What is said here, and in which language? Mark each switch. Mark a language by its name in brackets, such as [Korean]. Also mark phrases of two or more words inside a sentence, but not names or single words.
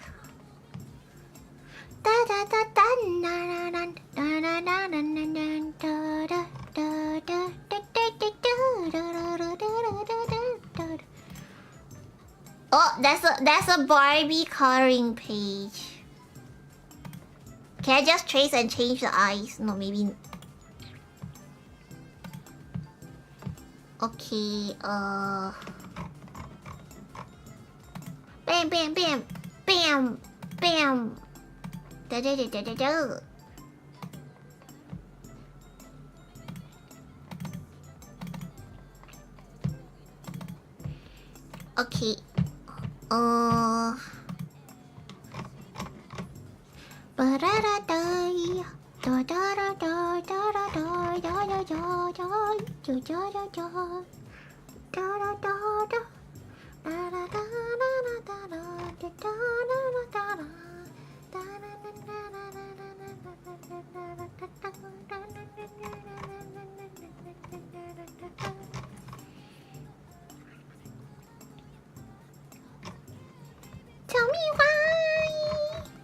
[English] Oh, that's a Barbie coloring page. Can I just trace and change the eyes? No, maybe. Okay, bam, bam, bam, bam, bam. Da da da da da da. Okay. Ba da da da. Da da da da da da da da da da da da da da da da. Da da da da. Da da da da da da da da da da. Tell me why.